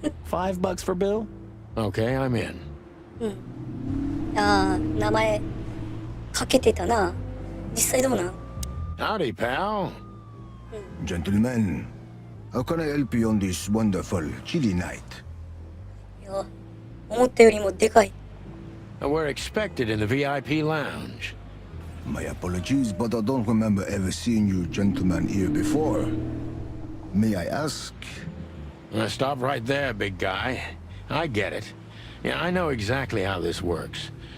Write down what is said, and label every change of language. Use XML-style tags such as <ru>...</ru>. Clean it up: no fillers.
<en>$5 for Bill? Okay, I'm in.</en> <ja>ああ、名前、かけてたな。実際どうなん</ja> <en>Howdy, pal. Gentlemen, how can I help you on this wonderful chilly night?</en> <ja>いや、思ったよりもでかい。</ja> <en>We're expected in the VIP lounge. My apologies, but I don't remember ever seeing you gentlemen here before. May I ask? Stop right there, big guy. I get it. Yeah, I know exactly how this works.</en>